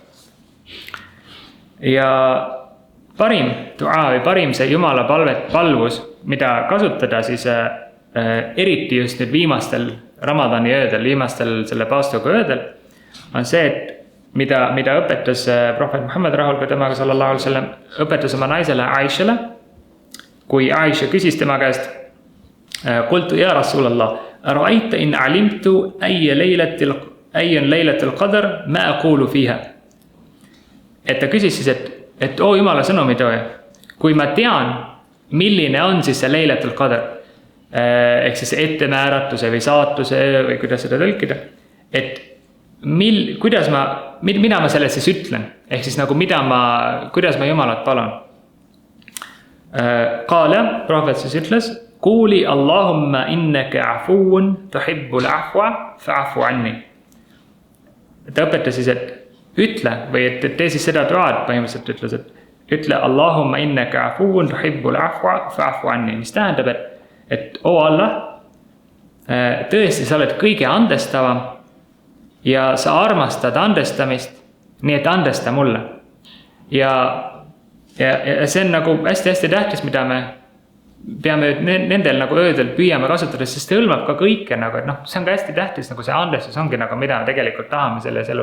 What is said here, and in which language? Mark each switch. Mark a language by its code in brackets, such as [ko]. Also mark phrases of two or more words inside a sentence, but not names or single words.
[et] Ja parim dua või parim see Jumala palvus, mida kasutada siis eriti just nüüd viimastel Ramadani öödel, viimastel selle paastuga öödel, on see, et mida õpetas prohvet Muhammad rahulga temaga [ar] صلى الله عليه وسلم, [et] õpetas oma naisele Aishale, kui Aisha küsis tema käest, [ar] قلت يا رسول الله أرأيت إن علمت أي ليلة القدر ما أقول فيها. [et] Et ta küsis siis, et Jumala sõnumitooja, kui ma tean, milline on siis see [ar] ليلة القدر, [et] ehk siis ettemääratuse või saatuse või kuidas seda tõlkida, et mida ma sellest siis ütlen, ehk siis nagu kuidas ma Jumalat palun. [ar] قال, [et] prohvet siis ütles, [ar] قولي اللهم إنك عفو تحب العفو فاعف عني. [et] Ta õpetas siis, et ütle, või et tee siis seda duaad põhimõtteliselt ütles, et ütle [ar] اللهم إنك عفو تحب العفو فاعف عني. [et] Mis tähendab, et Allah, tõesti, sa oled kõige andestavam ja sa armastad andestamist, nii et andesta mulle. Ja see on nagu hästi-hästi tähtis, mida me peame nendel nagu öödel püüame kasutada, sest see hõlmab ka kõike nagu, et see on ka hästi tähtis, nagu see andestus ongi nagu, mida me tegelikult tahame selles elus.